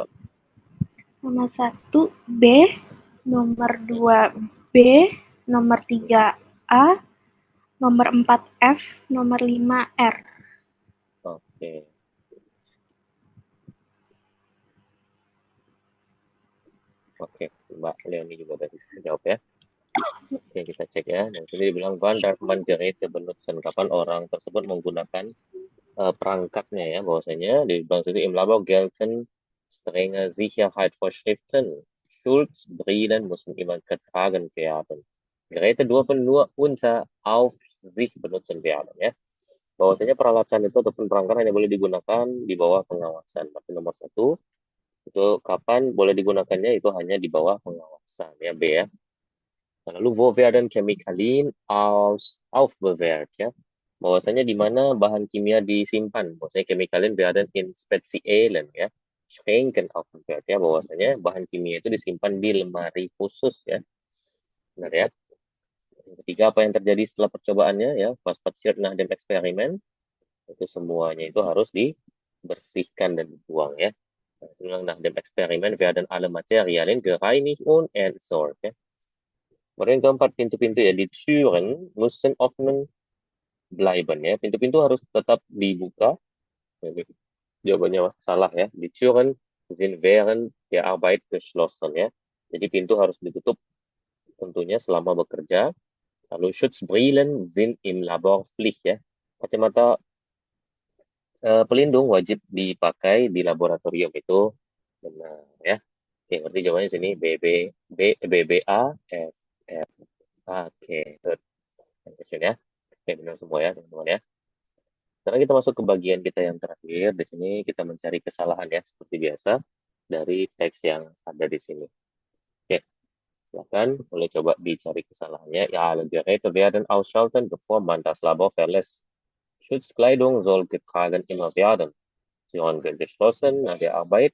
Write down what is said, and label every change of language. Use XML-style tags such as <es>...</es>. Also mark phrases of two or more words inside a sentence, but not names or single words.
<id>Nomor 1 B, nomor 2 B, nomor 3 A, nomor 4 F, nomor 5 R. Oke. Oke, Mbak Leoni juga udah jawab ya. Oke, kita cek ya. Nah, sini dibilang</id> <de>Van darf man Geräte benutzen.</de> <id>Kapan orang tersebut menggunakan perangkatnya ya, bahwasanya di bang situ</id> <de>im Labor gelten strenge Sicherheitsvorschriften. Schutzbrillen müssen immer getragen werden. Geräte dürfen nur unter Aufsicht benutzen werden ya.</de> <id>Bahwasanya peralatan itu ataupun perangkat hanya boleh digunakan di bawah pengawasan. Tapi nomor 1 itu kapan boleh digunakannya itu hanya di bawah pengawasan ya B ya.</id> <de>Lalu wo werden Chemikalien aufbewahrt ya.</de> <id>Bahwasanya di mana bahan kimia disimpan.</id> <de>Bahwasanya Chemikalien werden in speziellen ya. Schränken aufbewahrt ya.</de> <id>Bahwasanya bahan kimia itu disimpan di lemari khusus ya. Benar ya. Yang ketiga, apa yang terjadi setelah percobaannya ya.</id> <de>Was passiert nach dem Experiment.</de> <id>Itu semuanya itu harus dibersihkan dan dibuang ya.</id> <de>Nach dem Experiment werden alle Materialien gereinigt und entsorgt ya.</de> <id>Kemudian keempat, pintu-pintu ya, di</id> <de>Türen müssen offen bleiben</de> <id>ya. Pintu-pintu harus tetap dibuka. Ini jawabannya salah ya.</id> <de>Die Türen sind während der Arbeit geschlossen ya.</de> <id>Jadi pintu harus ditutup tentunya selama bekerja.</id> <de>Lalu Schutzbrillen sind im Labor Pflicht ya.</de> <id>Kacamata pelindung wajib dipakai di laboratorium itu benar ya. Oke, ngerti jawabannya sini BBA F F. Oke, good. Question ya. Oke, benar semua ya, teman-teman ya. Sekarang kita masuk ke bagian kita yang terakhir. Di sini kita mencari kesalahan ya, seperti biasa, dari teks yang ada di sini. Oke, silakan boleh coba dicari kesalahannya. Ya,</id> <de>Geräte werden ausschalten, bevor man das Labor verlässt. Schutzkleidung soll getragen immer werden. Sie sollen geschlossen nach der Arbeit.</de>